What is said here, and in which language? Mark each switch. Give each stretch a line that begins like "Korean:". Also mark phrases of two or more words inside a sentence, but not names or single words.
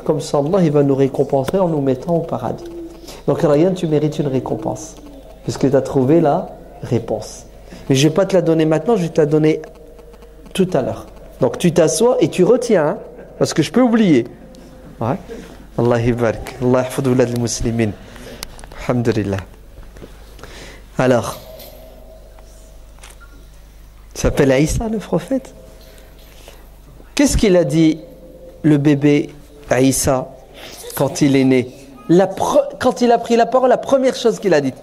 French: Comme ça, Allah il va nous récompenser en nous mettant au paradis. Donc, Ryan, tu mérites une récompense. Puisque tu as trouvé la réponse. Mais je ne vais pas te la donner maintenant, je vais te la donner tout à l'heure. Donc, tu t'assois et tu retiens, hein, parce que je peux oublier. Ouais.
Arabic: الله يبارك. الله يحفظ أولاد المسلمين. Alhamdulillah.
French: Alors, il s'appelle Aïssa le prophète. Qu'est-ce qu'il a dit le bébé Aïssa quand il est né? Quand il a pris la parole, la première chose qu'il a dite.